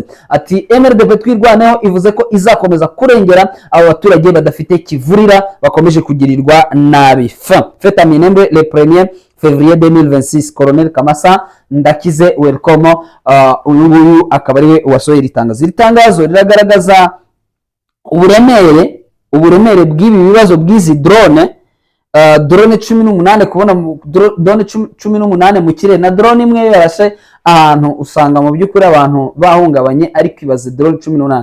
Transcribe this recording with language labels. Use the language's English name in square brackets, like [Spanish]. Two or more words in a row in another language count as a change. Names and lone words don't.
[Kinyarwanda] Ati MRDP twirwanaho ivuze ko izakomeza kurengera abo baturage badafite kivurira bakomeje kugirirwa nabi. [French] Fête à Minembwe le 1er février 2026. [Kinyarwanda] Colonel Kamasa Ndakize welcome. Uyu akaba ari wasohoye itangazo. Itangazo riragaragaza uburemere bw'ibi bibazo bw'izi drone drone 18 kubona drone 18 mu kirere na drone imwe yarashe ahantu usanga mu by'ukuri abantu bahungabanye, ariko ibaze drone 18.